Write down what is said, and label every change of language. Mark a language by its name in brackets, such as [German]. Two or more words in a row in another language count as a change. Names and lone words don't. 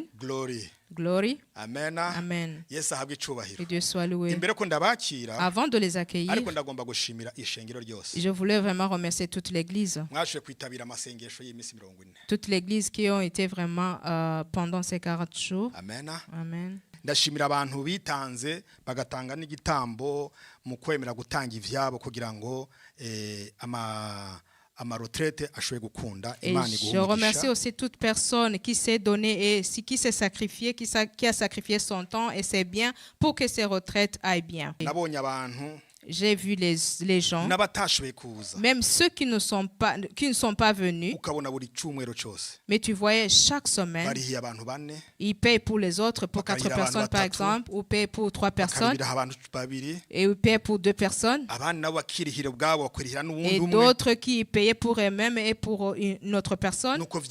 [English] Glory. [French] Amen. Amen. Que Dieu soit loué. Avant de les accueillir, je voulais vraiment remercier toute l'église. Toute l'église qui ont été vraiment pendant ces 40 jours. Amen. Amen. [Rundi] Ndashimira abantu bitanze bagatanga n'igitambo mu kwemera gutanga ivyabo kugira ngo [French] Et je remercie aussi toute personne qui s'est donnée et qui s'est sacrifiée, qui a sacrifié son temps et ses biens pour que ces retraites aillent bien. J'ai vu les gens, même ceux qui ne sont pas venus, mais tu voyais chaque semaine, ils payent pour les autres, pour 4 personnes par exemple, ou payent pour 3 personnes, et ils payent pour 2 personnes, et d'autres qui payaient pour eux-mêmes et pour une autre personne.